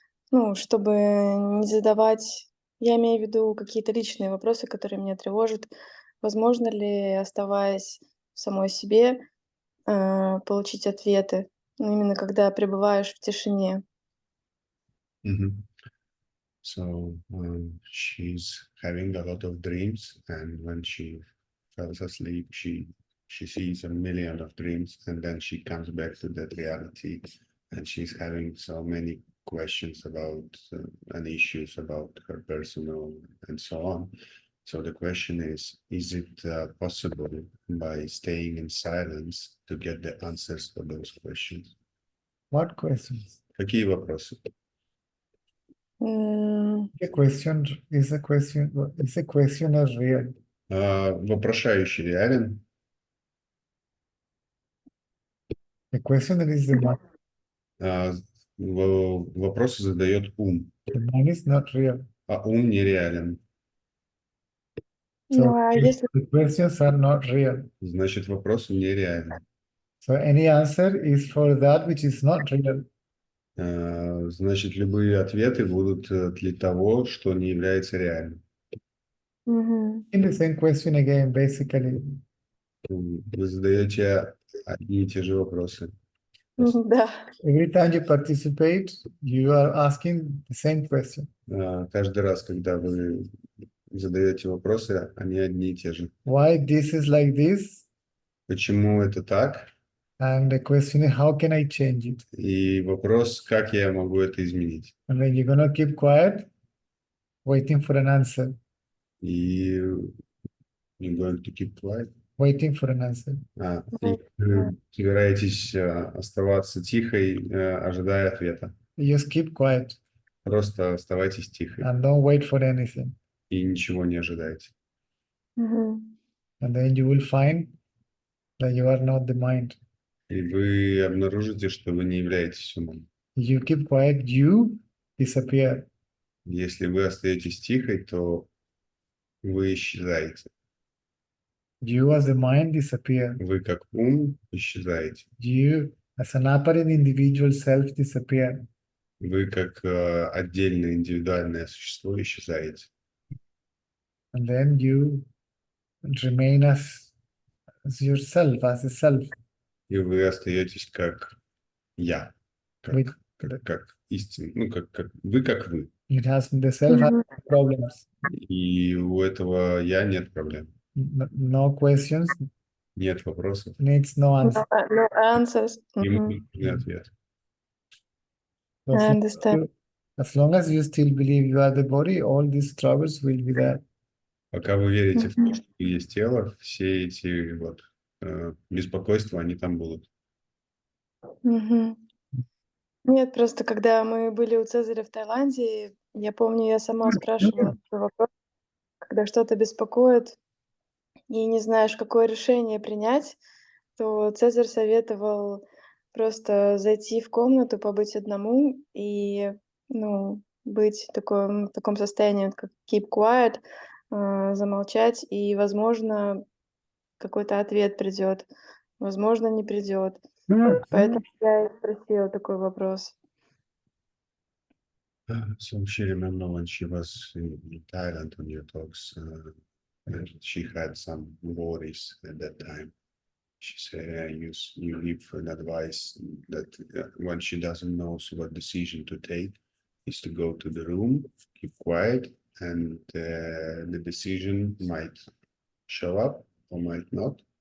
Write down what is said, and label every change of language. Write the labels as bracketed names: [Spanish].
[Russian] Ну, чтобы не задавать, я имею в виду какие-то личные вопросы, которые меня тревожат. Возможно ли, оставаясь самой себе, получить ответы, ну, именно когда пребываешь в тишине? Mhm. [English] So she's having a lot of dreams, and when she falls asleep, she sees a million of dreams, and then she comes back to that reality, and she's having so many questions about and issues about her personal and so on. So the question is it possible by staying in silence to get the answers for those questions? What questions? [Russian] Какие вопросы? [English] A question is a questioner real? [Russian] Вопрошающий реален? [English] The questioner is the mind. [Russian] Вопросы задает ум, [English] The mind is not real. [Russian] а ум нереален. [English] So [Russian] Ну, а [English] if [Russian] если [English] the questions are not real. [Russian] Значит, вопрос нереален. [English] So any answer is for that which is not real. [Russian] Значит, любые ответы будут для того, что не является реальным. Мгм. [English] In the same question again, basically. [Russian] Вы задаете одни и те же вопросы. Да. [English] Every time you participate, you are asking the same question. [Russian] Каждый раз, когда вы задаете вопросы, они одни и те же. [English] Why this is like this? [Russian] Почему это так? [English] And the question is, how can I change it? [Russian] И вопрос, как я могу это изменить? [English] And then you're gonna keep quiet, waiting for an answer, И you're going to keep quiet. waiting for an answer. [Russian] И вы собираетесь оставаться тихой, ожидая ответа. [English] You just keep quiet [Russian] Просто оставайтесь тихой [English] and don't wait for anything. [Russian] и ничего не ожидайте. Мгм. [English] And then you will find that you are not the mind. [Russian] И вы обнаружите, что вы не являетесь умом. [English] You keep quiet, you disappear. [Russian] Если вы остаетесь тихой, то вы исчезаете. [English] You as the mind disappear. [Russian] Вы как ум исчезаете. [English] You as an apparent individual self disappear. [Russian] Вы как отдельное индивидуальное существо исчезаете. [English] And then you remain as yourself, as a self. [Russian] И вы остаетесь как я, [English] With, [Russian] как истина, ну как вы как вы. [English] it has the self has Мгм. problems. [Russian] И у этого я нет проблем, [English] No questions, [Russian] нет вопросов, [English] needs no answer. No answers. [Russian] ему Мгм. не ответ. [English] So I understand. as long as you still believe you are the body, all these troubles will be there. [Russian] Пока вы верите в то, Мгм. что вы есть тело, все эти вот беспокойства, они там будут. Мгм. Нет, просто когда мы были у Цезаря в Таиланде, я помню, я сама спрашивала такой вопрос, когда что-то беспокоит и не знаешь, какое решение принять, то Цезарь советовал просто зайти в комнату, побыть одному и, ну, быть в таком состоянии, вот как [English] keep quiet, [Russian] замолчать, и, возможно, какой-то ответ придет, возможно, не придет. Поэтому я и спросила такой вопрос. [English] So she remember when she was in Thailand on your talks, she had some worries at that time. She said you give an advice that when she doesn't know what decision to take, is to go to the room, keep quiet, and the decision might show up or might not.